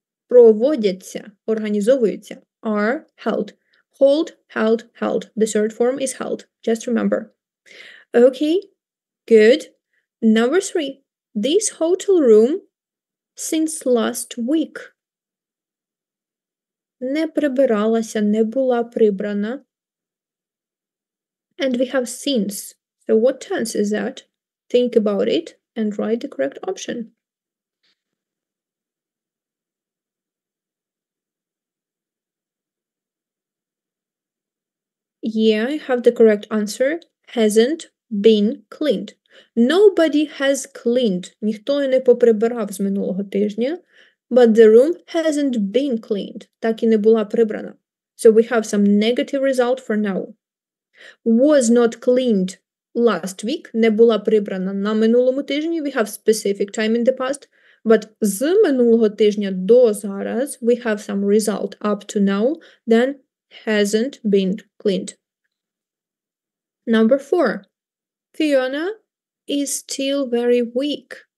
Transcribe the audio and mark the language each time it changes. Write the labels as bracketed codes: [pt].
[uk] Проводяться, організовуються, [en] are held. Hold, held, held. The third form is held. Just remember. Okay, good. Number 3. This hotel room since last week. [uk] Не прибиралася, не була прибрана. [en] And we have since. So what tense is that? Think about it and write the correct option. Yeah, I have the correct answer. Hasn't been cleaned. Nobody has cleaned. [uk] Ніхто не поприбирав з минулого тижня. [en] But the room hasn't been cleaned. [uk] Так і не була прибрана. [en] So we have some negative result for now. Was not cleaned last week. [uk] Не була прибрана на минулому тижні. [en] We have specific time in the past. But [uk] з минулого тижня до зараз [en] we have some result up to now. Then hasn't been cleaned. Number 4. Fiona is still very weak.